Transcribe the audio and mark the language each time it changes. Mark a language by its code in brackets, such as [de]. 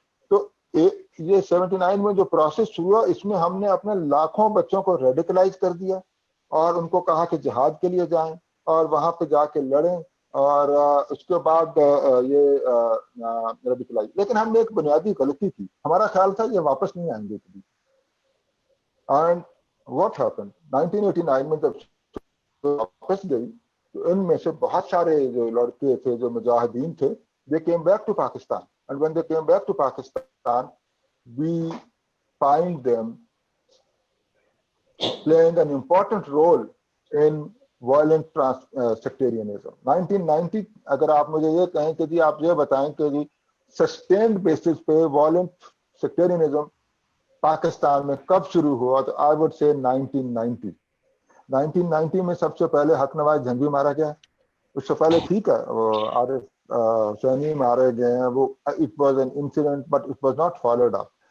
[ur] تو یہ 79 میں جو پروسیس ہوا, اس میں ہم نے اپنے لاکھوں بچوں کو ریڈیکلائز کر دیا اور ان کو کہا کہ جہاد کے لیے جائیں اور وہاں پہ جا کے لڑیں, اور اس کے بعد یہ ریڈیکلائز. لیکن ہم نے ایک بنیادی غلطی کی, ہمارا خیال تھا یہ واپس نہیں آئیں گے کبھی. [en] and what happen [ur] 1989 میں جب واپس گئی تو ان میں سے بہت سارے جو لڑکے تھے, جو مجاہدین تھے, [en] they came back to Pakistan. And when they came back to Pakistan, we find them playing an important role in violent sectarianism. [ur] 1990 اگر آپ مجھے یہ کہیں کہ جی آپ یہ بتائیں کہ جی [en] sustained basis پہ violent sectarianism [ur] پاکستان میں کب شروع ہوا, تو [en] I would say [ur] 1990. 1990 میں سب سے پہلے حق نواز جھنگوی مارا گیا. اس سے پہلے ٹھیک ہے وہ عارف حسینی مارے گئے ہیں, وہ [en] It was an incident but it was not followed up.